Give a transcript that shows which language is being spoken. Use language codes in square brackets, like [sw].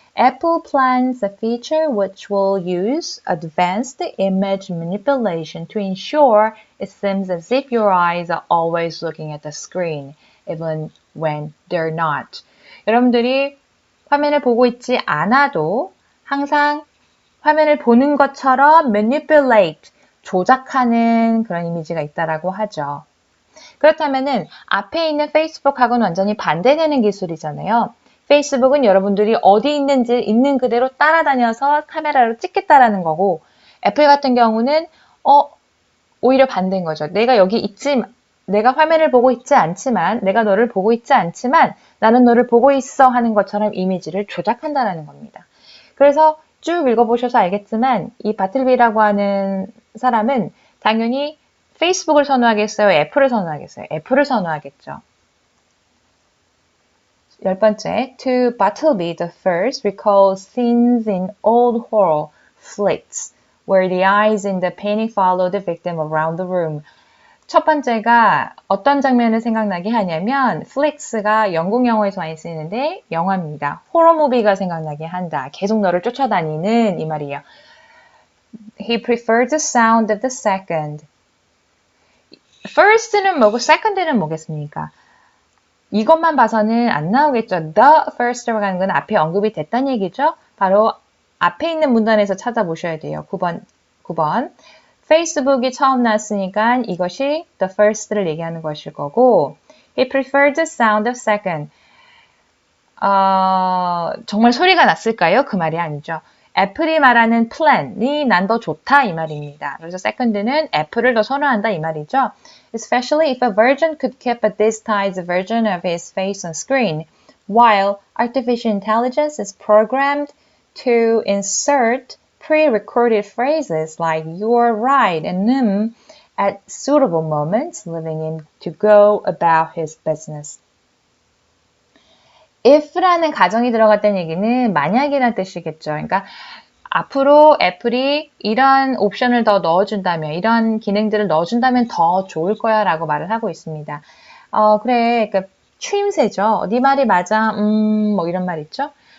[en] Apple plans a feature which will use advanced image manipulation to ensure it seems as if your eyes are always looking at the screen, even when they're not. [ko] 여러분들이 화면을 보고 있지 않아도 항상 화면을 보는 것처럼 manipulate, 조작하는 그런 이미지가 있다라고 하죠. 그렇다면은 앞에 있는 페이스북하고는 완전히 반대되는 기술이잖아요. 페이스북은 여러분들이 어디 있는지 있는 그대로 따라다녀서 카메라로 찍겠다라는 거고 애플 같은 경우는 오히려 반대인 거죠. 내가 화면을 보고 있지 않지만 내가 너를 보고 있지 않지만 나는 너를 보고 있어 하는 것처럼 이미지를 조작한다라는 겁니다. 그래서 쭉 읽어보셔서 알겠지만 이 바틀비라고 하는 사람은 당연히 페이스북을 선호하겠어요? 애플을 선호하겠어요? 애플을 선호하겠죠. [en] 10번째, to Bartleby the first recalls scenes in old horror flicks where the eyes in the painting follow the victim around the room. [ko] 첫 번째가 어떤 장면을 생각나게 하냐면 flicks가 영국 영어에서 많이 쓰이는데 영화입니다. 호러 무비가 생각나게 한다. 계속 너를 쫓아다니는 이 말이에요. [en] He preferred the sound of the second. [ko] first는 뭐고 second는 뭐겠습니까? 이것만 봐서는 안 나오겠죠. The first라고 하는 건 앞에 언급이 됐다는 얘기죠. 바로 앞에 있는 문단에서 찾아보셔야 돼요. 9번. 페이스북이 처음 나왔으니까 이것이 the first를 얘기하는 것일 거고 [en] He preferred the sound of second. [ko] 정말 소리가 났을까요? 그 말이 아니죠. 애플이 말하는 plan이 난 더 좋다 이 말입니다. 그래서 second는 애플을 더 선호한다 이 말이죠. [en] Especially if a virgin could keep a disguised version of his face on screen, while artificial intelligence is programmed to insert pre-recorded phrases like you're right and at suitable moments, leaving him to go about his business. [ko] if라는 가정이 들어갔다는 얘기는 만약이라는 뜻이겠죠. 그러니까 앞으로 애플이 이런 옵션을 더 넣어준다면, 이런 기능들을 넣어준다면 더 좋을 거야 라고 말을 하고 있습니다. 그래, 그러니까 추임새죠. 네 말이 맞아, 뭐 이런 말 있죠.